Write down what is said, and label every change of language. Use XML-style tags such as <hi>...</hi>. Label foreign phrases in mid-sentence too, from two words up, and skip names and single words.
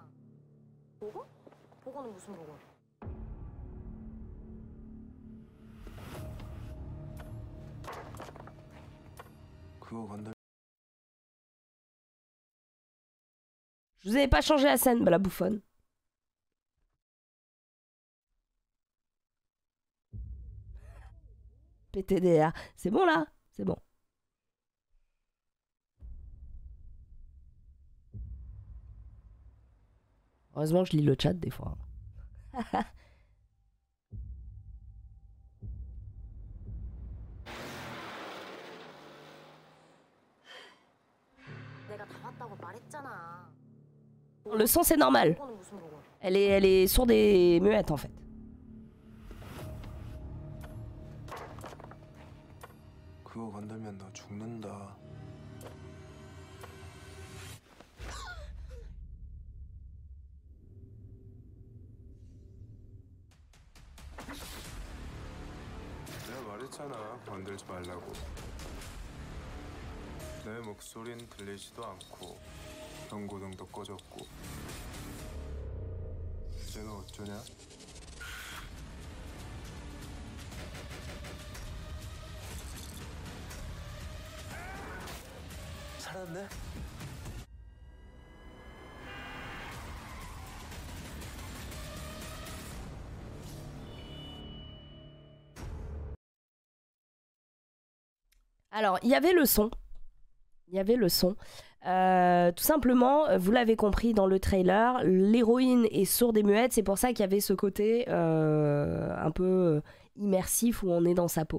<ko>보고? 보고는 무슨 보고? 그거 건들.</ko> <fr>Je vous avais pas changé la scène, bah la bouffonne. PTDR, c'est bon là? C'est bon. Heureusement que je lis le chat des fois.</fr> <ko>내가 다 왔다고 말했잖아.</ko> <fr>Le son c'est normal.</fr> <ko>보고는 무슨 보고?</ko> <fr>Elle est sourde et muette en fait.</fr> <ko>그거 건들면 너 죽는다. 내가 말했잖아, 건들지 말라고. 내 목소린 들리지도 않고 경고등도 꺼졌고. 이제는 어쩌냐? 살았네?</ko> <fr>Alors, il y avait le son. Il y avait le son. Tout simplement, vous l'avez compris dans le trailer, l'héroïne est sourde et muette, c'est pour ça qu'il y avait ce côté un peu immersif où on est dans sa peau.</fr>